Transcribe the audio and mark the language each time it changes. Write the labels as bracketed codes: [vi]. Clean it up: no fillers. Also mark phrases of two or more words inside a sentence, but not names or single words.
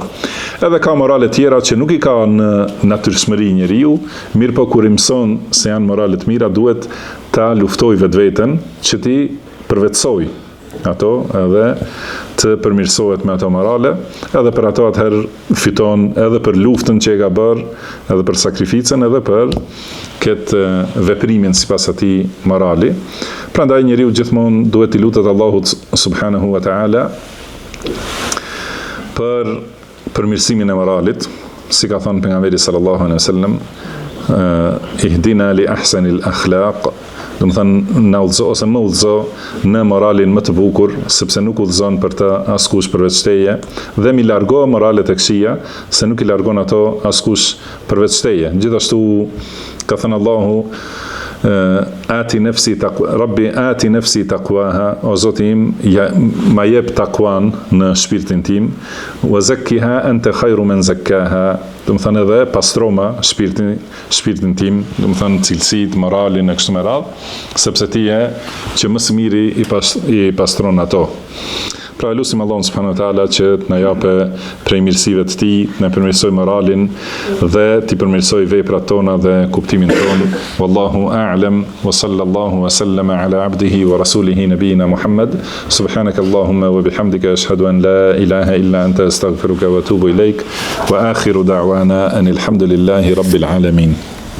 [sq] Edhe ka morale tjera që nuk i ka në natyrshmëri njeriu, mirëpo kur i mëson se janë morale të mira, duhet ta luftoj vetveten që ti përvetsoj ato edhe të përmirësohet me ato morale, edhe për ato atëherë fiton edhe për luftën që e ka bërë, edhe për sakrificën, edhe për këtë veprimin sipas atij morali. Prandaj njeriu gjithmonë duhet i lutet Allahut [ar] سبحانه وتعالى [sq] për përmirësimin e moralit, si ka thënë pejgamberi [ar] صلى الله عليه وسلم, اهدنا لأحسن الأخلاق, [sq] do të thënë na udhëzo ose më udhëzo në moralin më të bukur, sepse nuk udhëzon për të askush përveç teje, dhe mi largo moralet e këqija, se nuk i largon ato askush përveç teje. Gjithashtu ka thënë Allahu, [ar] رب آت نفسي تقواها, [sq] o Zoti im, ma jep takwan në shpirtin tim, [ar] وزكها أنت خير من زكاها, [sq] do të thënë edhe pastroma shpirtin tim, do të thënë cilësit, moralin e kështu me radhë, sepse ti je që më së miri i pastron ato. Pra lutim Allahun [ar] سبحانه وتعالى [sq] që të na japë prej mirësive të tij, të na përmirësoj moralin dhe të përmirësoj veprat tona dhe kuptimin ton. [ar] والله أعلم وصلى الله وسلم على عبده ورسوله نبينا محمد. سبحانك اللهم وبحمدك أشهد أن لا إله إلا أنت أستغفرك وأتوب إليك وآخر دعوانا أن الحمد لله رب العالمين.